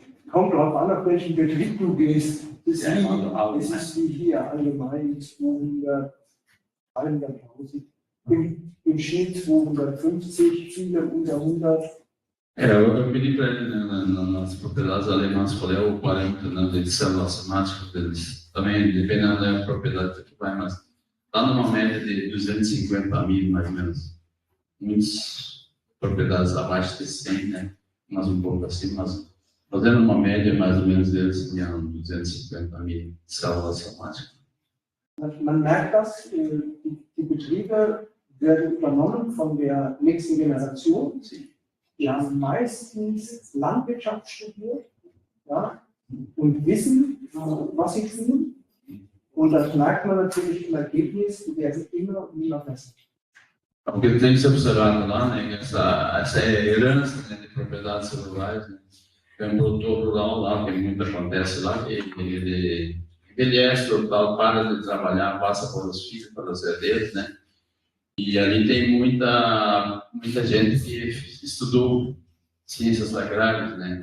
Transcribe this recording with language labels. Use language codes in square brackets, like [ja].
[de] Kommt darauf an, auf welchen Betrieb du gehst. Das ist wie hier allgemein 200, 300.000. Im Schnitt 250, viele unter 100. [pt] Eu pedi para ele, né, nas propriedades alemãs, qual é o parâmetro, né, de célula somática deles. Também, dependendo da propriedade que vai, mas está numa média de 250 mil, mais ou menos. Muitas propriedades abaixo de 100, né, mas um pouco assim, mas fazendo uma média, mais ou menos, deles tinham 250 mil células somáticas. [de] Man merkt das, die Betriebe werden übernommen von der nächsten Generation. Die haben meistens Landwirtschaft studiert, ja, und wissen, was sie tun. Und das merkt man natürlich im Ergebnis, die werden immer und immer besser. [pt] O que tem que ser observado lá, né, essa herança, né, de propriedades celulares, né, é um produtor rural lá, que muito acontece lá, que ele envelhece, total, para de trabalhar, passa para os filhos, para os herdeiros, né? E ali tem muita gente que estudou ciências agrárias, né?